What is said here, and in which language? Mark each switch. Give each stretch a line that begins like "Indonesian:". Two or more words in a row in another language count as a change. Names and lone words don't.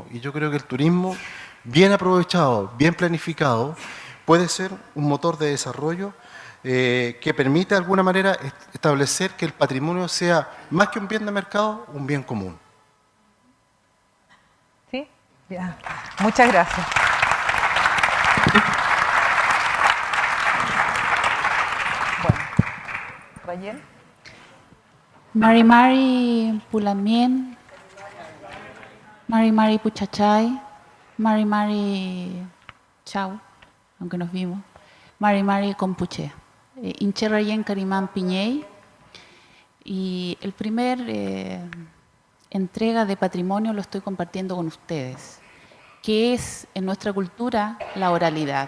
Spanish: Y yo creo que el turismo, bien aprovechado, bien planificado, puede ser un motor de desarrollo que permite de alguna manera establecer que el patrimonio sea, más que un bien de mercado, un bien común. Ya. Muchas gracias. Bueno, Rayel.
Mapuche: Mari Mari Pulamien, Mari Mari Puchachay, Mari Mari Chau,
Spanish: aunque nos vimos,
Mapuche: Mari Mari Compuche, Inche Rayen Carimán Piñey,
Spanish: y el primer entrega de patrimonio lo estoy compartiendo con ustedes, que es en nuestra cultura la oralidad.